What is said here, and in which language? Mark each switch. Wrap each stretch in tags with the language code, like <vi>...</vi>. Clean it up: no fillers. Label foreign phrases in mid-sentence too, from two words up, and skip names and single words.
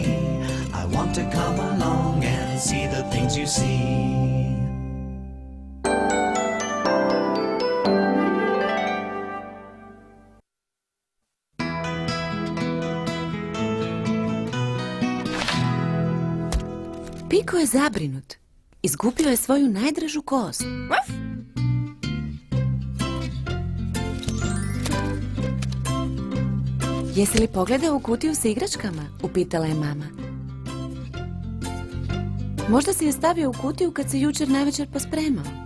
<en>I want to come along and see the things you see.</en> <hr>Piko je zabrinut. Izgubio je svoju najdražu kost. Jesi li pogledao u kutiju sa igračkama? Upitala je mama. Možda si je stavio u kutiju kad se jučer navečer pospremao.</hr>